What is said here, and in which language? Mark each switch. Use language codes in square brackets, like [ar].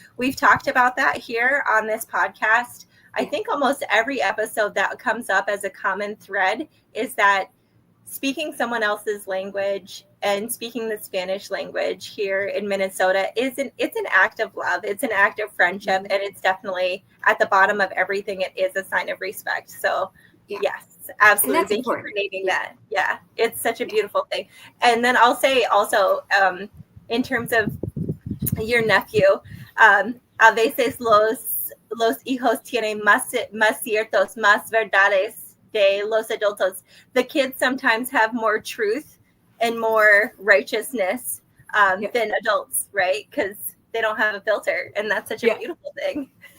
[en] We've talked about that here on this podcast. I think almost every episode that comes up as a common thread is that speaking someone else's language and speaking the Spanish language here in Minnesota it's an act of love. It's an act of friendship, and it's definitely at the bottom of everything. It is a sign of respect. So yes, absolutely. Thank you for naming that. Yeah, it's such a beautiful thing. And then I'll say also, in terms of your nephew, [es] a veces los hijos tienen más ciertos, más verdades de los adultos. [en] The kids sometimes have more truth and more righteousness than adults, right? Because they don't have a filter, and that's such a beautiful thing.